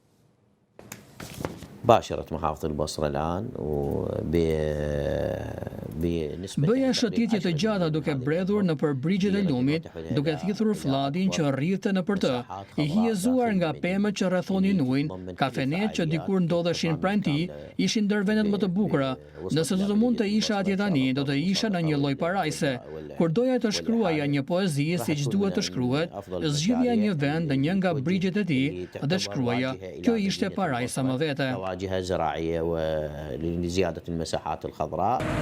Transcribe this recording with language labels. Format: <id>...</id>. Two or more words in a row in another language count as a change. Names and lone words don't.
<ar>باشرت محافظة البصرة الآن</ar> <sq>Bëja shëtitje të gjata duke bredhur në përbrigjet e lumit, duke thithur fladin që rrithte në për të, i hiezuar nga pemët që rrethonin ujin, kafenet që dikur ndodheshin pranë tij, ishin ndër vendet më të bukura. Nëse do të mund të isha atje tani, do të isha në një lloj parajse. Kur doja të shkruaja një poezi siç duhet të shkruhet, zgjidhja një vend në një nga brigjet e tij dhe shkruaja. Kjo ishte parajsa më vete.</sq> <ar>واجهة زراعية ولزيادة المساحات الخضراء.</ar>